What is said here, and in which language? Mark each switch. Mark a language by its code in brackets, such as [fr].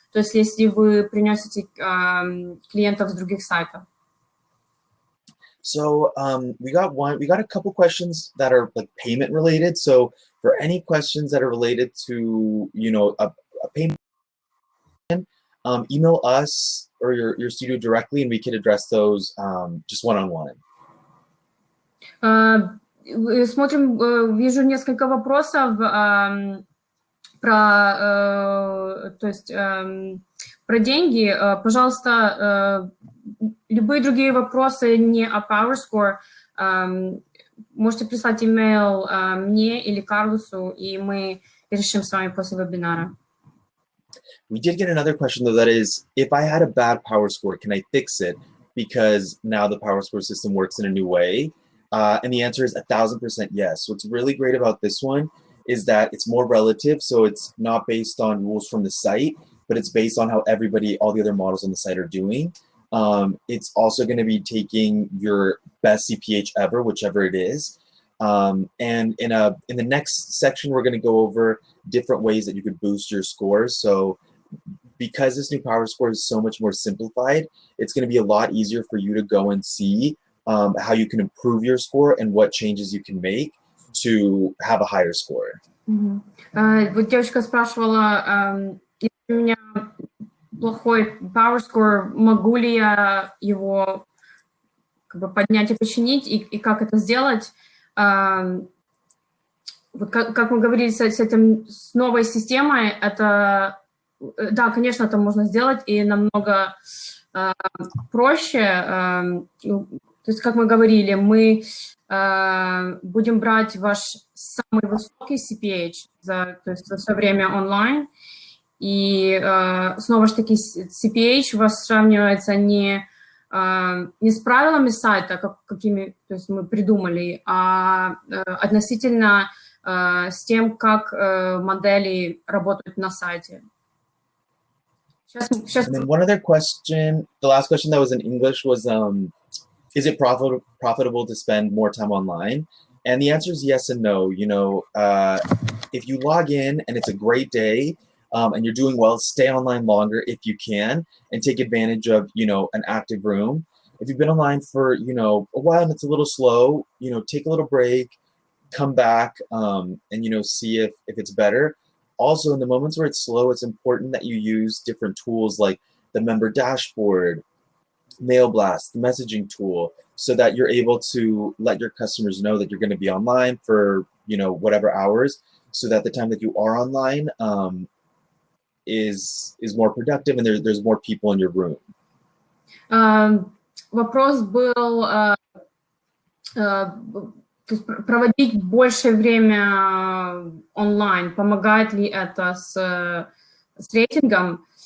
[ru] То есть если вы приносите клиентов с других сайтов. [en] So we got a couple questions that are like payment related. So for any questions that are related to, you know, a payment, email us or your studio directly, and we can address those just one-on-one. [ru] Смотрим, вижу несколько вопросов про деньги. Пожалуйста, любые другие вопросы не о PowerScore, можете прислать имейл мне или Карлосу, и мы решим с вами после вебинара. [en] We did get another question though, that is, if I had a bad PowerScore, can I fix it? Because now the PowerScore system works in a new way. And the answer is 1000% yes. What's really great about this one is that it's more relative, so it's not based on rules from the site, but it's based on how all the other models on the site are doing. It's also going to be taking your best CPH ever, whichever it is. And in the next section, we're going to go over different ways that you could boost your scores. So because this new PowerScore is so much more simplified, it's going to be a lot easier for you to go and see how you can improve your score and what changes you can make to have a higher score. [ru] Вот девочка спрашивала, если у меня плохой PowerScore, могу ли я его как бы поднять и починить, и как это сделать? Вот как мы говорили с новой системой, это, да, конечно, это можно сделать, и намного проще. То есть, как мы говорили, мы будем брать ваш самый высокий CPH за все время онлайн, и снова же таки CPH у вас сравнивается не с правилами сайта, какими то есть мы придумали, а относительно с тем, как модели работают на сайте. [en] And then one other question, the last question that was in English was, is it profitable to spend more time online? And the answer is yes and no. You know, if you log in and it's a great day and you're doing well, stay online longer if you can and take advantage of, you know, an active room. If you've been online for, you know, a while and it's a little slow, you know, take a little break, come back and, you know, see if it's better. Also, in the moments where it's slow, it's important that you use different tools like the member dashboard, Mail Blast, the messaging tool, so that you're able to let your customers know that you're going to be online for, you know, whatever hours, so that the time that you are online is more productive and there's more people in your room. [ru] Вопрос был, то есть проводить больше время онлайн, помогает ли это с рейтингом?